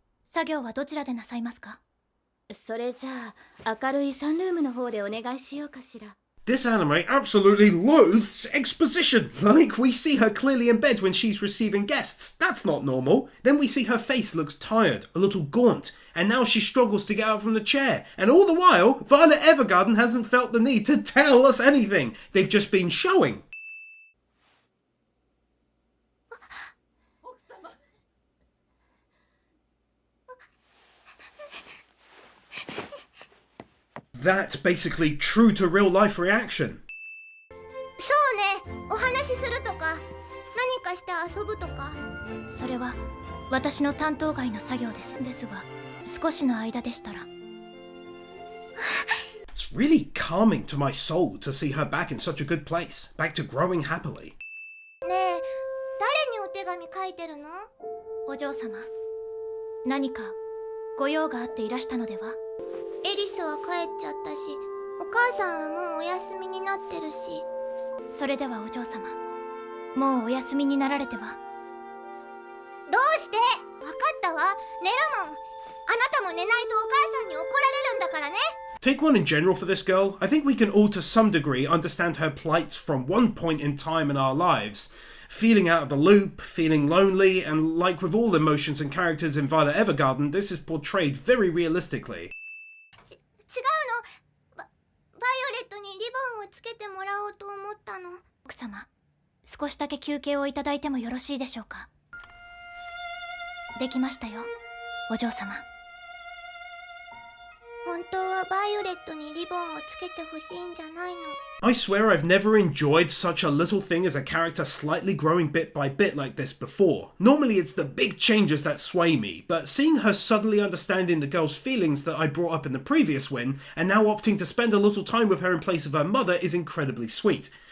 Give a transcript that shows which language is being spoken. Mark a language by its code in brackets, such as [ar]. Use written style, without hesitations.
[ja] 作業はどちらでなさいますか？それじゃあ明るいサンルームの方でお願いしようかしら。 [en] This anime absolutely loathes exposition. Like, we see her clearly in bed when she's receiving guests. That's not normal. Then we see her face looks tired, a little gaunt, and now she struggles to get out from the chair. And all the while, Violet Evergarden hasn't felt the need to tell us anything. They've just been showing. That basically true to real life reaction. [ja] そうね、お話しするとか何かして遊ぶとか。それは私の担当外の作業です。ですが、少しの間でしたら。 [en] It's really calming to my soul to see her back in such a good place, back to growing happily. [ja] ねえ、誰にお手紙書いてるの？お嬢様、何かご用があっていらしたのでは？エリスは帰っちゃったし、お母さんはもうお休みになってるし。それではお嬢様、もうお休みになられては？どうして？わかったわ。寝るもん。あなたも寝ないとお母さんに怒られるんだからね。 [en] Take one in general for this girl. I think we can all to some degree understand her plights from one point in time in our lives. Feeling out of the loop, feeling lonely, and like with all emotions and characters in Violet Evergarden, this is portrayed very realistically. [ja] 違うの。バイオレットにリボンをつけてもらおうと思ったの。奥様、少しだけ休憩をいただいてもよろしいでしょうか？できましたよ、お嬢様。本当はバイオレットにリボンをつけてほしいんじゃないの。 [en] I swear I've never enjoyed such a little thing as a character slightly growing bit by bit like this before. Normally it's the big changes that sway me, but seeing her subtly understanding the girl's feelings that I brought up in the previous win, and now opting to spend a little time with her in place of her mother is incredibly sweet.